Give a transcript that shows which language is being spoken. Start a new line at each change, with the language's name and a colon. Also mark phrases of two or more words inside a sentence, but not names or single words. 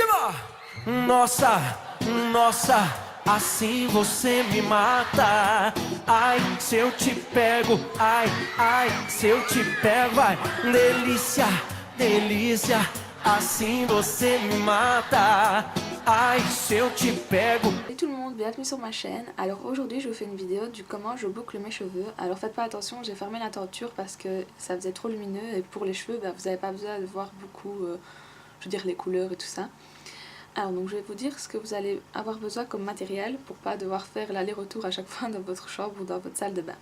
Portuguese: Nossa, nossa, assim você me mata. Ai, se eu te pego, ai, ai, se eu te pego, ai, delícia, delícia, assim você me mata. Ai, se eu te pego.
French: Salut tout le monde, bienvenue sur ma chaîne. Alors aujourd'hui je vous fais une vidéo du comment je boucle mes cheveux. Alors faites pas attention, j'ai fermé la tenture parce que ça faisait trop lumineux et pour les cheveux vous n'avez pas besoin de voir beaucoup, je veux dire les couleurs et tout ça. Alors donc je vais vous dire ce que vous allez avoir besoin comme matériel pour pas devoir faire l'aller-retour à chaque fois dans votre chambre ou dans votre salle de bain.